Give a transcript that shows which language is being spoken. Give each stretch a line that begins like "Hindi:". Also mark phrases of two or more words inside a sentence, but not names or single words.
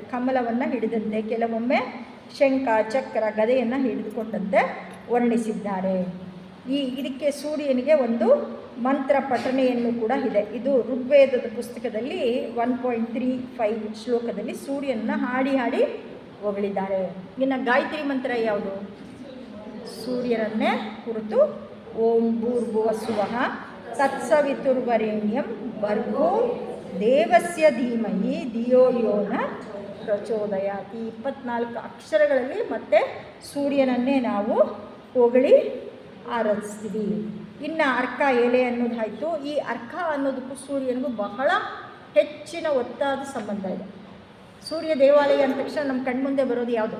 Kannada: ಕಮಲವನ್ನು ಹಿಡಿದಂತೆ, ಕೆಲವೊಮ್ಮೆ ಶಂಖ, ಚಕ್ರ, ಗದೆಯನ್ನು ಹಿಡಿದುಕೊಂಡಂತೆ ವರ್ಣಿಸಿದ್ದಾರೆ. ಇದಕ್ಕೆ ಸೂರ್ಯನಿಗೆ ಒಂದು ಮಂತ್ರ ಪಠಣೆಯನ್ನು ಕೂಡ ಇದೆ. ಇದು ಋಗ್ವೇದದ ಪುಸ್ತಕದಲ್ಲಿ 1.35 ಶ್ಲೋಕದಲ್ಲಿ ಸೂರ್ಯನ ಹಾಡಿ ಹಾಡಿ ಹೊಗಳಿದ್ದಾರೆ. ಇನ್ನು ಗಾಯತ್ರಿ ಮಂತ್ರ ಯಾವುದು? ಸೂರ್ಯನನ್ನೇ ಕುರಿತು
Sanskrit: ಓಂ ಭೂರ್ಭುವಸ್ಸುವಃ ತತ್ಸವಿತುರ್ವರೆಣ್ಯಂ ಭರ್ಗೋ ದೇವಸ್ಯ ಧೀಮಹಿ ಧಿಯೋ ಯೋ ನ ಪ್ರಚೋದಯಾತಿ.
Kannada: 24 ಅಕ್ಷರಗಳಲ್ಲಿ ಮತ್ತೆ ಸೂರ್ಯನನ್ನೇ ನಾವು ಹೊಗಳಿ ಆರಾಧಿಸ್ತೀವಿ. ಇನ್ನು ಅರ್ಕ ಎಲೆ ಅನ್ನೋದಾಯಿತು. ಈ ಅರ್ಕ ಅನ್ನೋದಕ್ಕೂ ಸೂರ್ಯನಿಗೂ ಬಹಳ ಹೆಚ್ಚಿನ ಒತ್ತಾದ ಸಂಬಂಧ ಇದೆ. ಸೂರ್ಯ ದೇವಾಲಯ ಅಂದ ತಕ್ಷಣ ನಮ್ಮ ಕಣ್ಮುಂದೆ ಬರೋದು ಯಾವುದು?